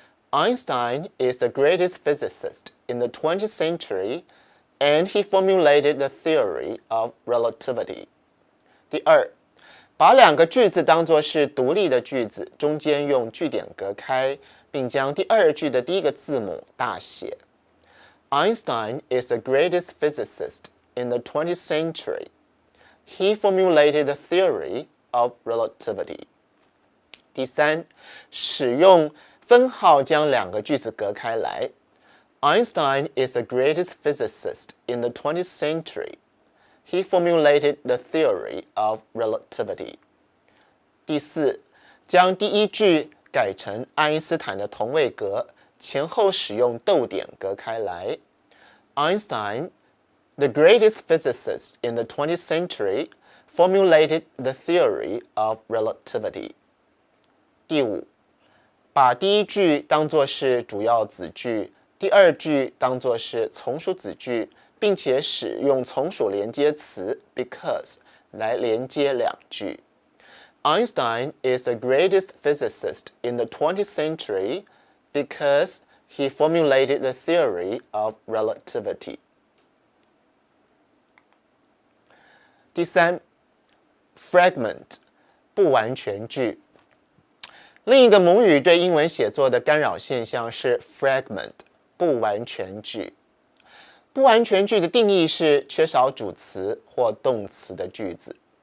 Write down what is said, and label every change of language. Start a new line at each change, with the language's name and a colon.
English: Einstein is the greatest physicist in the 20th century, and he formulated the theory of relativity.
Chinese: 第二，把两个句子当作是独立的句子，中间用句点隔开，并将第二句的第一个字母大写。
English: Einstein is the greatest physicist in the 20th century. He formulated the theory of relativity.
Chinese: 第三，使用分号将两个句子隔开来。
English: Einstein is the greatest physicist in the 20th century. He formulated the theory of relativity.
Chinese: 第四，将第一句改成爱因斯坦的同位格，前后使用逗点隔开来。
English: Einstein, the greatest physicist in the 20th century, formulated the theory of relativity.
Chinese: 第五，把第一句当作是主要子句，第二句当作是从属子句，并且使用从属连接词 because 来连接两句。
English: Einstein is the greatest physicist in the 20th century because he formulated the theory of relativity.
Chinese: 第三 ，fragment 不完全句。另一个母语对英文写作的干扰现象是 fragment 不完全句。不完全句的定义是缺少主词或动词的句子。